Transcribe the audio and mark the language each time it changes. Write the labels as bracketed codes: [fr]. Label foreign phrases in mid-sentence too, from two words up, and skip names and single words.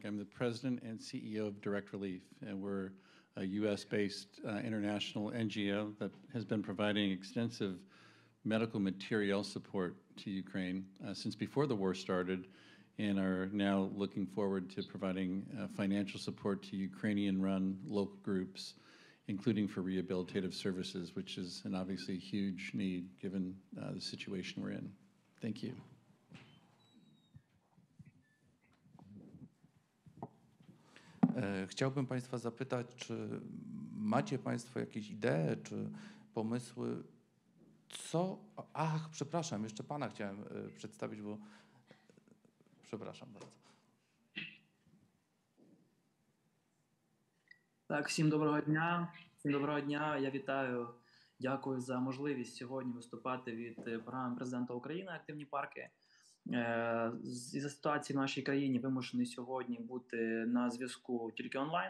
[en] I'm the president and CEO of Direct Relief, and we're a US-based international NGO that has been providing extensive medical material support to Ukraine since before the war started, and are now looking forward to providing financial support to Ukrainian-run local groups, including for rehabilitative services, which is an obviously huge need given the situation we're in. Thank you. [pl] Chciałbym Państwa zapytać, czy macie Państwo jakieś idee, czy pomysły, co... Ach, przepraszam, jeszcze Pana chciałem przedstawić, bo... Przepraszam bardzo. [uk] Так, всім доброго дня. Всім доброго дня. Я вітаю, дякую за можливість сьогодні виступати від програми президента України «Активні парки». Із-за ситуації в нашій країні вимушений сьогодні бути на зв'язку тільки онлайн.